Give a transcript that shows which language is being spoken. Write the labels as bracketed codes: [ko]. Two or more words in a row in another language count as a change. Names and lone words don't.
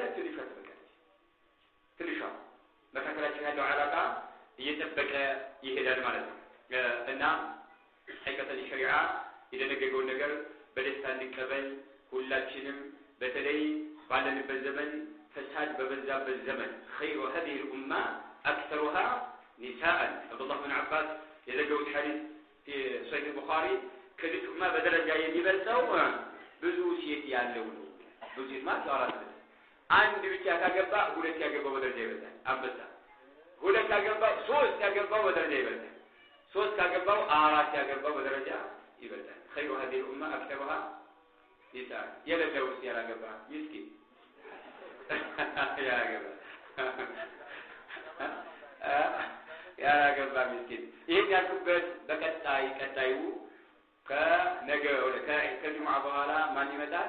[am] ትንሽ ተበቃች። ትንሿ መካከላችን ያለው አላቃ እየተበቀ ይሄዳል ማለት ነው። እና ሐቂቀተን ሸሪዓ የደነገገውን ነገር በደስታ እንቀበል። ሁላችንም በተለይ ባለንበት ዘመን ፈሳድ በበዛበት ዘመን [ar] خير هذه الامه اكثرها نساء [am] عبد الله بن عباس የዘገቡት ሐዲስ [ar] في صحيح البخاري [am] ከዚህ ኡማ በደረጃ የሚበልጠው ብዙ ሴት ያለው ነው። ብዙ ሴት ማለት አራት አንድ ብቻ ካገባ ሁለት ያገባው በደረጃ ይበልጣል። አንበሳ ሁለት ያገባው ሶስት ያገባው በደረጃ ይበልጣል። ሶስት ያገባው አራት ያገባው በደረጃ ይበልጣል። [ar] خير هذه الامه اكثرها نساء [am] የሌለው ያላገባ ምስኪን ያላገባ ምስኪን። ይሄን ያልኩበት ቀጣዩ ከነገ ከጁምዓ በኋላ ማን ይመጣል?